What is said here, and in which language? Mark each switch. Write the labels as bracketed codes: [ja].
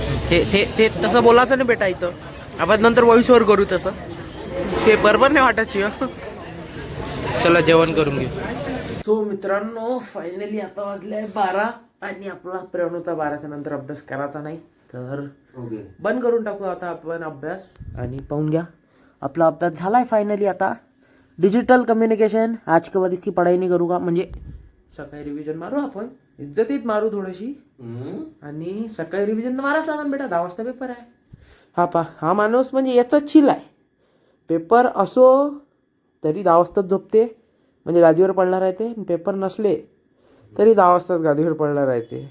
[mr] ते तसं बोलायचं नाही बेटा इथं. आपण नंतर व्हॉइस ओव्हर करू तसं ते बरोबर नाही वाटायची हो. चला जेवण करून घेऊ. सो मित्रांनो फायनली आता वाजले 12 आणि आपला प्रण होता 12च्या नंतर अभ्यास करायचा नाही तर बंद करून टाकू आता आपण अभ्यास. आणि पाहून घ्या आपला अभ्यास झालाय फायनली. [hi] आता डिजिटल कम्युनिकेशन आज के बाद इसकी पढ़ाई नहीं करूँगा. [mr] म्हणजे सकाळी रिव्हिजन मारू आपण इज्जतीत मारू थोडीशी आणि सकाळी रिव्हिजन माराच लागणार बेटा. 10 वाजता पेपर आहे. हा माणूस म्हणजे याचा चिल आहे. पेपर असो तरी 10 वाजताच झोपते म्हणजे गादीवर पडला राहते. पेपर नसले तरी 10 वाजताच गादीवर पडला राहते.